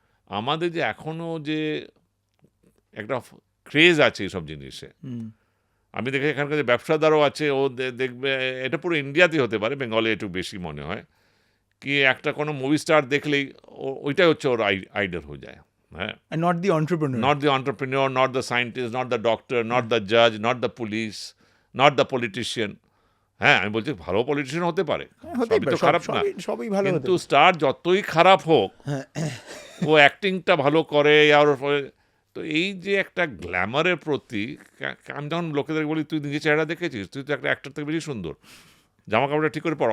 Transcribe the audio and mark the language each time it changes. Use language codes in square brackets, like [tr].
[bn] আমাদের যে এখনও যে একটা ক্রেজ আছে এইসব জিনিসে, আমি দেখি এখানকার যে ব্যবসাদারও আছে, ও দেখবে, এটা পুরো ইন্ডিয়াতেই হতে পারে, বেঙ্গলে একটু বেশি মনে হয়, কি একটা কোনো মুভি স্টার দেখলেই ওইটাই হচ্ছে ওর আইডল হয়ে যায়। হ্যাঁ, [en] Not the entrepreneur, not the entrepreneur, not the scientist, not the doctor, not the judge, not the police, not the politician. [bn] হ্যাঁ, আমি বলছি ভালো পলিটিশিয়ান হতে পারে, সবই তো খারাপ না, সবই ভালো, কিন্তু স্টার যতই খারাপ হোক, ও অ্যাক্টিংটা ভালো করে, আর তো এই যে একটা গ্ল্যামারের প্রতি, আমি যখন লোকেদের বলি তুই নিজে চেহারা দেখেছিস, তুই তো একটা অ্যাক্টর থেকে বেশি সুন্দর, জামা কাপড়টা ঠিক করে পর।